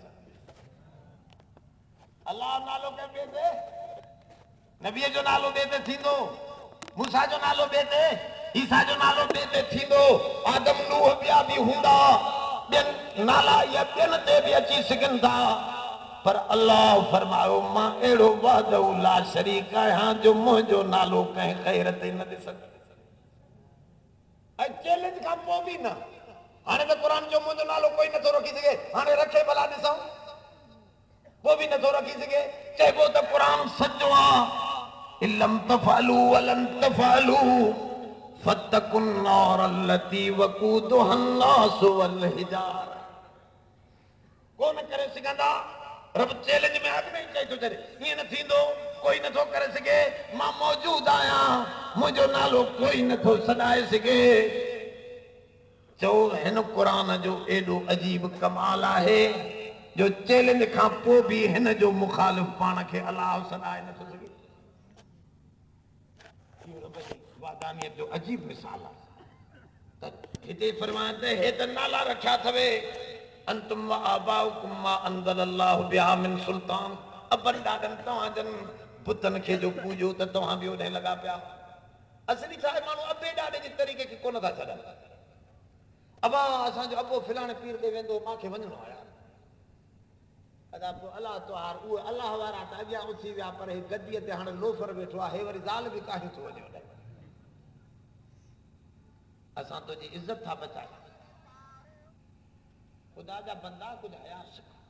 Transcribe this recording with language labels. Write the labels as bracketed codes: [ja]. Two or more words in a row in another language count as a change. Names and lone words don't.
[sd] अल्लाह नालो कंहिं ॿिए ते, नबीअ जो नालो ॿिए ते थींदो, मूसा जो नालो ॿिए ते, ईसा जो नालो ॿिए ते थींदो, आदम नूह ॿिया बि हूंदा, ॿियनि नाला इहे ॿियनि ते बि अची सघनि था, पर अल्लाह फरमायो मां अहिड़ो [ar] وحده لا شريك [sd] आहियां जो मुंहिंजो नालो कंहिं ग़ैर ते न ॾिसंदे। ऐं चैलेंज खां पोइ बि न, हाणे त क़ुरान जो मुंहिंजो नालो कोई नथो रखी सघे, हाणे रखे भला ॾिसूं, पोइ बि नथो रखी सघे। चइबो त क़ुरान सचो आहे, [ar] فإن لم تفعلوا ولن تفعلوا فاتقوا النار التي وقودها الناس والحجارة. [sd] कोन करे सघंदा, रब चैलेंज में अॻ में ई चई थो छॾे ईअं न थींदो, कोई नथो करे सघे, मां मौजूद आहियां, मुंहिंजो नालो कोई नथो सॾाए सघे। चओ हिन क़ुरान जो एॾो अजीब कमाल आहे जो चैलेंज खां पोइ बि हिन जो मुखालिफ़ पाण खे अलाह सॾाए नथो सघे। वादानियत जो अजीब मिसाल आहे। त हिते फरमाए त हे त नाला रखिया अथवे [ar] أنتم وآباؤكم ما أنزل الله بها من سلطان. [sd] अबनि ॾाॾनि तव्हांजनि बुतनि खे जो पूॼो त तव्हां बि ओॾे लॻा पिया। असली छा आहे, माण्हू अबे ॾाॾे जे तरीक़े खे कोन था छॾनि। अबा असांजो अबो फिलाणे पीर ॾे वेंदो, मूंखे वञिणो आहे, अदा पोइ अलाह त्योहार उहे अलाह वारा त अॻियां उथी विया पर हे गद्दीअ ते हाणे लोफर वेठो आहे हे वरी ज़ाल बि काहे थो वञे वॾे असां तुंहिंजी इज़त था बचायूं ख़ुदा जा बंदा कुझु हया सिख